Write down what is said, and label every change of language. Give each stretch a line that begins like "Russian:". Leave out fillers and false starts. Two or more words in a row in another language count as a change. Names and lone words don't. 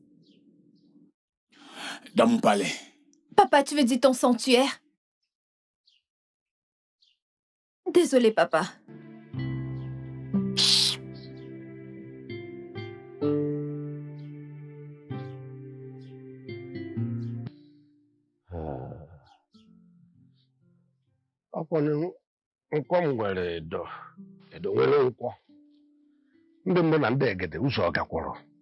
French: Dans mon palais. Papa, tu veux dire ton sanctuaire? Désolé, papa.
Igbo: Nkwọ m nwere edo nwere nkwọ ndị mbụ na ndị egede ụzọ gakwọrọ